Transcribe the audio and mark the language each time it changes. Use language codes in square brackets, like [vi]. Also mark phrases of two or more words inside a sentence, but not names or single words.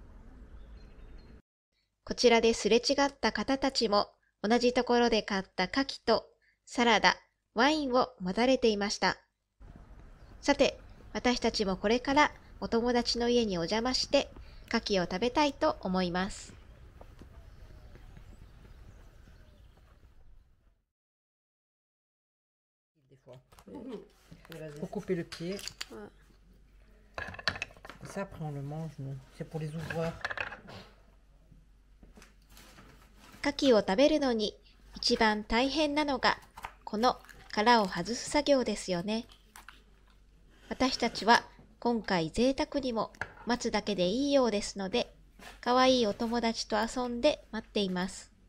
[ja] こちらですれ違った方たちも同じところで買った牡蠣とサラダ、ワインを持たれていました。さて、私たちもこれからお友達の家にお邪魔して牡蠣を食べたいと思います。 [fr] Pour couper le pied. Et ça, après, on le mange, nous. C'est pour les ouvreurs. [ja] 牡蠣を食べるのに一番大変なのがこの殻を外す作業ですよね。私たちは今回贅沢にも待つだけでいいようですので、かわいいお友達と遊んで待っています。